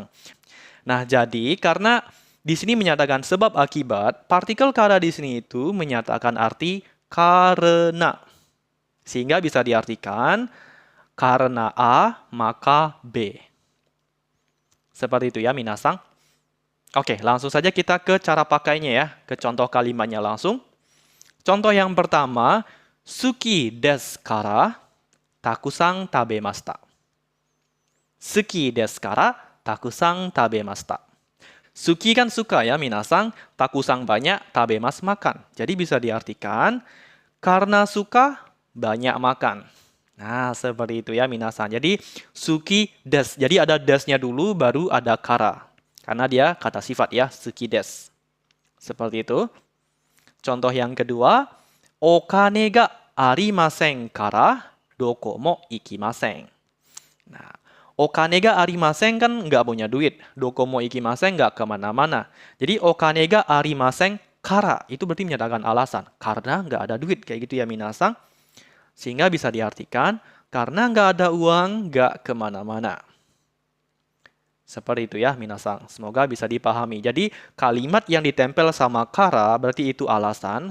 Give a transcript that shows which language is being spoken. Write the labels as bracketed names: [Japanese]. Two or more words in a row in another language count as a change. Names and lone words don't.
[Indonesian] Nah, jadi karena di sini menyatakan sebab akibat, partikel kara di sini itu menyatakan arti karena. Sehingga bisa diartikan karena A maka B. Seperti itu ya minasang. Oke, langsung saja kita ke cara pakainya ya, ke contoh kalimatnya langsung. Contoh yang pertama, [Japanese] 好きですから沢山食べました. 好きですから沢山食べました. [Indonesian] Suki kan suka ya minasang, takusang banyak, tabemasu makan. Jadi bisa diartikan karena suka banyak makan. Nah, seperti itu ya minasan. [Japanese] Jadi, 好きです. [Indonesian] Jadi ada desnya dulu, baru ada kara. Karena dia kata sifat ya, [Japanese] 好きです. [Indonesian] Seperti itu. Contoh yang kedua, [Japanese] お金がありませんからどこも行きません. [Indonesian] Nah, [Japanese] お金がありません [Indonesian] kan nggak punya duit. [Japanese] どこも行きません [Indonesian] nggak kemana-mana. Jadi, [Japanese] お金がありませんから [Indonesian] itu berarti menyatakan alasan. Karena nggak ada duit. Kayak gitu ya minasan. Sehingga bisa diartikan, karena nggak ada uang, nggak kemana-mana. Seperti itu ya, minasan. Semoga bisa dipahami. Jadi, kalimat yang ditempel sama kara berarti itu alasan.